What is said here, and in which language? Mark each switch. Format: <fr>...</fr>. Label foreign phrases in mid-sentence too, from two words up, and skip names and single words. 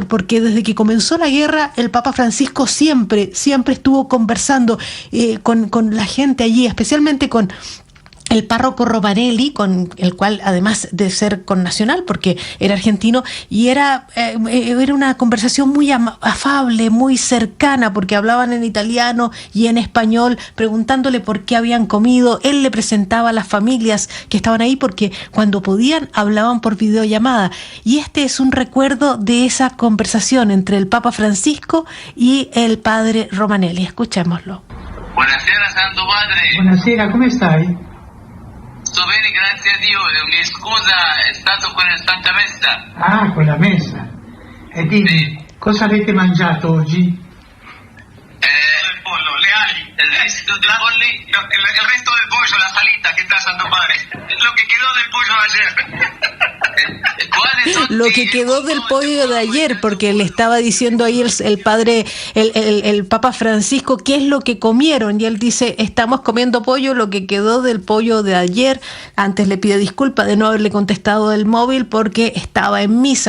<es>Porque desde que comenzó la guerra, el Papa Francisco siempre estuvo conversando con la gente allí, especialmente con el párroco Romanelli, con el cual, además de ser connacional, porque era argentino, y era una conversación muy afable, muy cercana, porque hablaban en italiano y en español, preguntándole por qué habían comido. Él le presentaba a las familias que estaban ahí, porque cuando podían hablaban por videollamada. Y este es un recuerdo de esa conversación entre el Papa Francisco y el padre Romanelli. Escuchémoslo.</es> <it>Buonasera, Santo Padre. Buonasera, come stai? Sto bene, grazie a Dio. Mi scusa, è stato con la Santa Messa. Ah, con la messa. E dimmi, sì, cosa avete mangiato oggi? Il pollo, le ali, il resto del polli, il resto del pollo, la salita che sta Santo Padre.</it> <es>Lo que quedó del pollo de ayer. Lo que quedó del pollo de ayer, porque le estaba diciendo ahí el Papa Francisco qué es lo que comieron, y él dice: estamos comiendo pollo, lo que quedó del pollo de ayer. Antes le pide disculpas de no haberle contestado del móvil porque estaba en misa.</es>